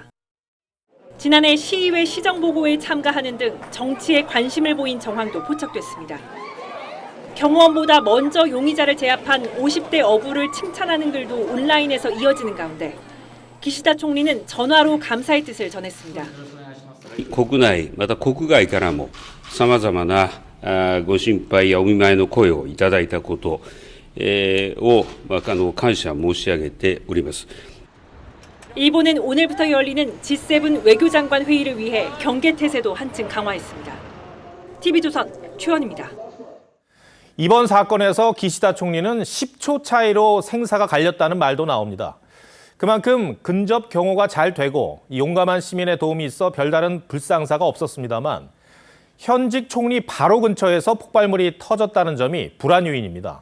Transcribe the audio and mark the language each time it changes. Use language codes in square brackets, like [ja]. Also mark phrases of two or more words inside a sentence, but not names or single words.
[ko] 지난해 시의회 시정보고회에 참가하는 등 정치에 관심을 보인 정황도 포착됐습니다. 경호원보다 먼저 용의자를 제압한 50대 어부를 칭찬하는 글도 온라인에서 이어지는 가운데 기시다 총리는 전화로 감사의 뜻을 전했습니다. [ja] 国内また国外からも様々なご心配やお見舞いの声をいただいたことを感謝申し上げております。 [ko] 일본은 오늘부터 열리는 G7 외교장관 회의를 위해 경계 태세도 한층 강화했습니다. TV조선 최원입니다. 이번 사건에서 기시다 총리는 10초 차이로 생사가 갈렸다는 말도 나옵니다. 그만큼 근접 경호가 잘 되고 용감한 시민의 도움이 있어 별다른 불상사가 없었습니다만 현직 총리 바로 근처에서 폭발물이 터졌다는 점이 불안 요인입니다.